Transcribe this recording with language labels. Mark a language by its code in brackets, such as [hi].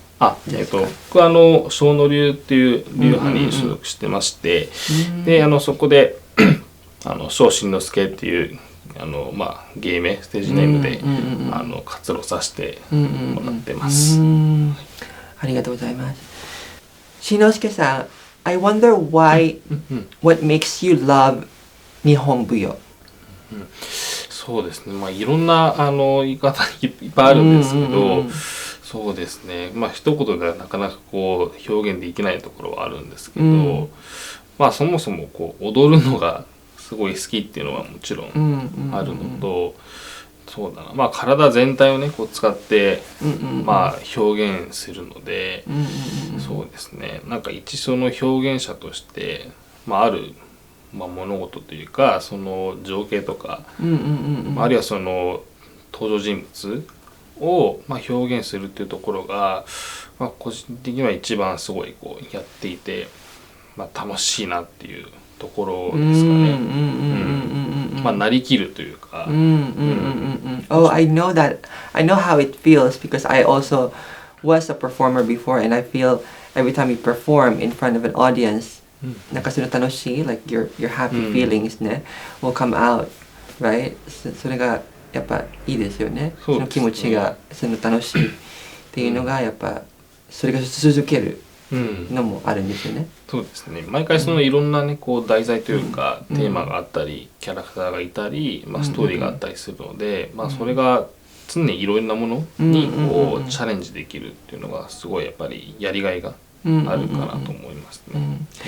[ja] 僕は小野流っていう流派に所属してまして、でそこで小新之助っていうまあ芸名ステージネームで活動させてもらってます。ありがとうございます。 [en] 新之助さん、I wonder why what makes you love 日本舞踊。 [ja] そうですね。まあいろんな言い方いっぱいあるんですけど。そうですね。まあ一言ではなかなかこう表現できないところはあるんですけど、まあそもそもこう踊るのがすごい好きっていうのはもちろんあるのと、そうだな。まあ体全体をねこう使ってまあ表現するので、そうですね。なんか一緒の表現者としてまああるまあ物事というかその情景とか、あるいは登場人物をまあ表現するっていうところが、まあ、個人的には一番すごいこうやっていて、まあ、楽しいなっていうところですかね。まあなりきるというか。 [en] Oh, I know that. I know how it feels because I also was a performer before, and I feel every time you perform in front of an audience, [ja] なんかその楽しい [en] like your happy feelings ねwill come out, right? [ja] それがやっぱいいですよね。その気持ちが楽しいっていうのがやっぱそれが続けるのもあるんですよね。そうですね。毎回いろんなねこう題材というかテーマがあったりキャラクターがいたり、まあストーリーがあったりするので、まあそれが常にいろんなものにこうチャレンジできるっていうのがすごいやっぱりやりがいがあるかなと思いますね。